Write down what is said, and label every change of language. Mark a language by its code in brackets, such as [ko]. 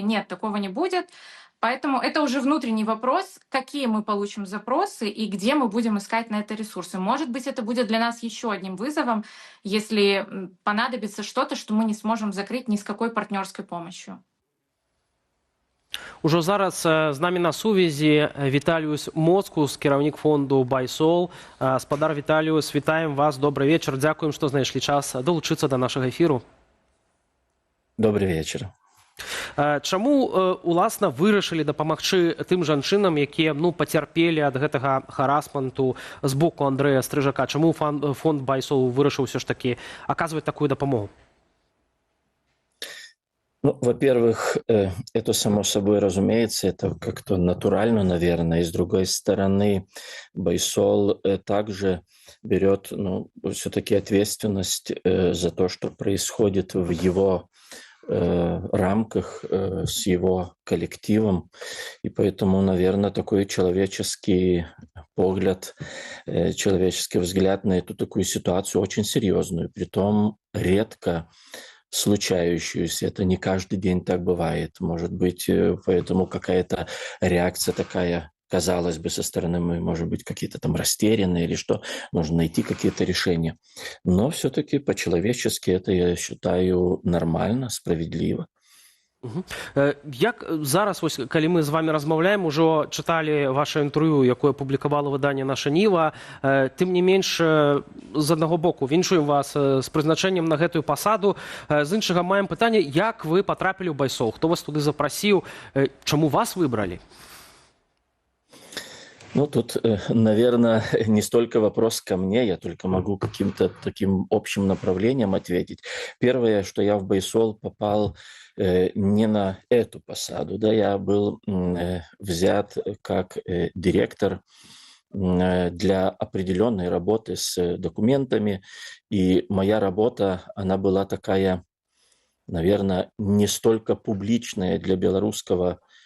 [ru] Нет, такого не будет. Поэтому это уже внутренний вопрос, какие мы получим запросы и где мы будем искать на это ресурсы. Может быть, это будет для нас еще одним вызовом, если понадобится что-то, что мы не сможем закрыть ни с какой партнерской помощью. [be] Ужо зараз з намі на сувязі Віталіюс Моцкус, кіраўнік фонду «Байсол». Спадар Віталіюс, вітаем вас, добры вечар. Дзякуем, што знайшлі час далучыцца да нашага эфіру. Добрый вечар. Чаму, уласна, вырашылі дапамагчы тым жанчынам, якія пацярпелі ад гэтага харасменту з боку Андрэя Стрыжака? Чаму фонд «Байсол» вырашыў ўсё ж такі аказваць такую дапамогу? [ru] Во-первых, это само собой разумеется, это как-то натурально, наверное. И с другой стороны, Байсол также берет все-таки ответственность за то, что происходит в его рамках, с его коллективом. И поэтому, наверное, такой человеческий погляд, человеческий взгляд на эту такую ситуацию очень серьезную. Притом редко случающуюся. Это не каждый день так бывает. Может быть, поэтому какая-то реакция такая, казалось бы, со стороны мы, может быть, какие-то там растерянные или что, нужно найти какие-то решения. Но все-таки по-человечески это, я считаю, нормально, справедливо. [be] Як зараз, ось, калі мы з вами размаўляем, ужо чыталі ваше інтэрв'ю, якое публікавала выданне «Наша Ніва», тым не менш, з аднаго боку, віншуем вас з прызначэннем на гэтую пасаду, з іншага маем пытанне, як вы патрапілі ў Байсол, хто вас туды запрасіў, чаму вас выбралі? [ru] Ну, тут, наверное, не столько вопрос ко мне, я только могу каким-то таким общим направлением ответить. Первое, что я в Байсол попал не на эту посаду, да, я был взят как директор для определенной работы с документами, и моя работа, она была такая, наверное, не столько публичная для белорусской